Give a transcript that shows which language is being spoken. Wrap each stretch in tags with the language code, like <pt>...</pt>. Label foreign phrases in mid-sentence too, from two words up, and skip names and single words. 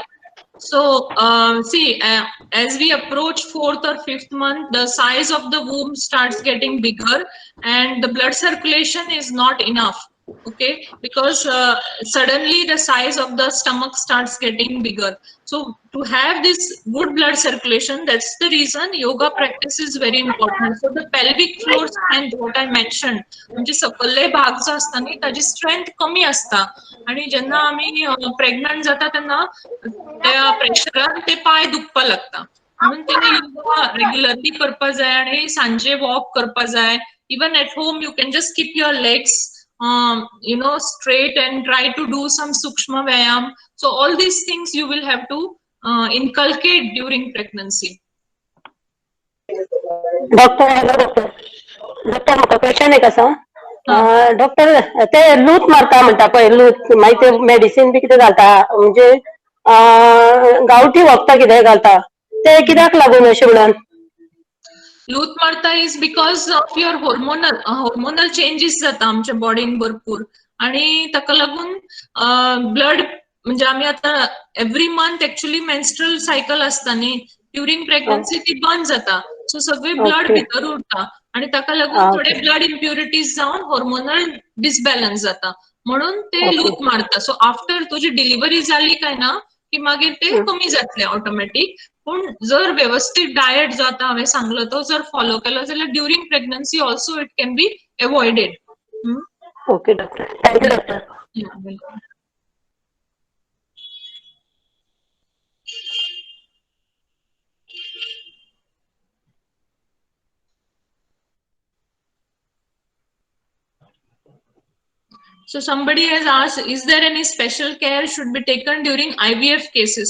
<en>So, see, as we approach 4th or 5th month, the size of the womb starts getting bigger and the blood circulation is not enough. Okay, because suddenly the size of the stomach starts getting bigger. So to have this good blood circulation, that's the reason yoga practice is very important. So the pelvic floor strength, what I mentioned,</en> <kok>म्हणजे सकल्ले भाग जो असता न्ही ताजी स्ट्रेंथ कमी असता आणि जेन्ना आमी प्रेग्नंट जाता तेन्ना त्या प्रेशरान ते पाय दुखपा लागता. म्हणून ते</kok> <en>yoga regularly</en> <kok>करपा जाय आणि सांजे वॉक करपा जाय.</kok> <en>Even at home, you can just keep your legs straight and try to do some</en> <hi>सूक्ष्म व्यायाम.</hi> <en>So all these things you will have to inculcate during pregnancy. Doctor, hello doctor.</en> <kok>डॉक्टर, म्हाका क्वेश्चन एक आसा. डॉक्टर, ते लूत मारता म्हणटा पळय, लूत मागीर ते मेडिसीन बी कितें घालता म्हणजे गांवठी वखदां कितें घालता ते कित्याक लागून अशें म्हणून? लूत मारता</kok> <en>is because of your hormonal changes</en> <kok>जाता आमच्या बॉडीन भरपूर आणि ताका लागून ब्लड म्हणजे आमी आता एवरी</kok> <en>month actually menstrual cycle</en> <kok>असता न्ही</kok> <en>during pregnancy</en> <kok>ती बंद जाता सो सगळे ब्लड भितर उरता आणि ताका लागून थोडे</kok> <en>blood impurities</en> <kok>जावन</kok> <en>hormonal disbalance</en> <kok>जाता म्हणून ते लूत मारता</kok> <en>so after</en> <kok>तुजी डिलिव्हरी जाली काय ना की मागीर ते कमी जातले ऑटोमॅटिक पण जर व्यवस्थित डायट जो आता हांवें सांगलो तो जर फॉलो केलो जाल्यार</kok> <en>during pregnancy also it can be avoided. Okay doctor, thank you doctor. So somebody has asked, is there any special care should be taken during IVF cases?</en>